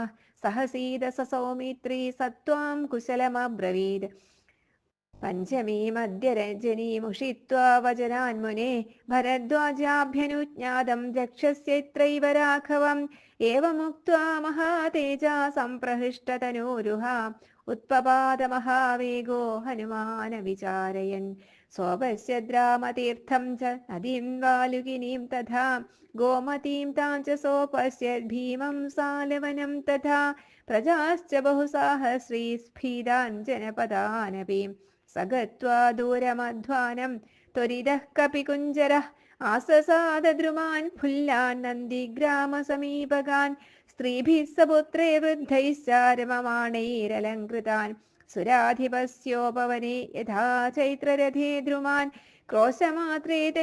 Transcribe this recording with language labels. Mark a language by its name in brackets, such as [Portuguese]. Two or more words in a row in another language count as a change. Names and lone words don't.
[Sanskrit] सहसीत सौमित्री सत्वां कुशलमब्रवीत्. पञ्चमीमद्य रजनीमुषित्वा वचनान् मुने. भरद्वाजाभ्यनुज्ञातं रक्षस्यैत्रैव राघवं. एवमुक्त्वा महातेजा संप्रहृष्टतनूरुह. उत्पपादमहावेगो हनुमान विचारयन् सोपश्यद्रामतीर्थं च नदीं वालुकिनीं तथा गोमतीं तां च सोपश्यद् भीमं सालवनं तथा प्रजाश्च बहुसाहस्री स्फीतान् जनपदानपि स गत्वा दूरमध्वानं त्वरितः कपिकुञ्जरः आससादद्रुमान् फुल्लान् नन्दिग्रामसमीपगान् स्त्रीभिः सपुत्रे वृद्धैश्च रममाणैरलङ्कृतान् सुराधिपस्योपवने यथा चैत्ररथे द्रुमान् क्रोशमात्रे